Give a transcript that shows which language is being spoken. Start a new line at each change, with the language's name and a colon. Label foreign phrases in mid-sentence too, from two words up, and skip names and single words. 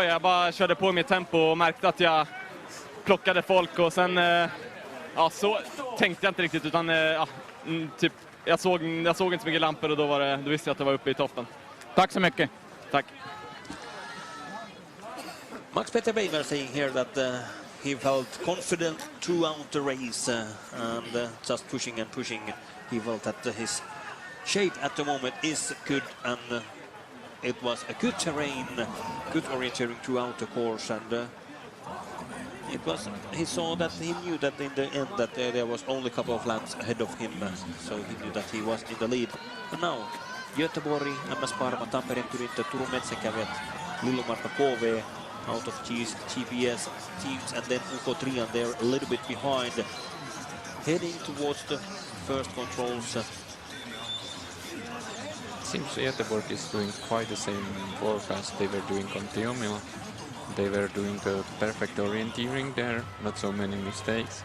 Swedish: Jag bara körde på i mitt tempo och märkte att jag plockade folk, och sen så tänkte jag inte riktigt, utan typ jag såg inte så mycket lampor, och då visste jag att det var uppe i toppen. Tack så mycket. Tack.
English: Max Peter Beimer saying here that he felt confident throughout the race and just pushing and pushing. He felt that his shape at the moment is good, and it was a good terrain, good orienteering throughout the course, and he saw that he knew that in the end that there was only a couple of laps ahead of him, so he knew that he was in the lead. And now Göteborg, MS Parma, Tampereen Turinta, Turun Metsäkävijät, Lillumartta KV out of GPS teams, and then Uko they're a little bit behind, heading towards the first controls. Seems Göteborg is doing quite the same work as they were doing on 10-mila. They were doing a perfect orienteering there, not so many mistakes.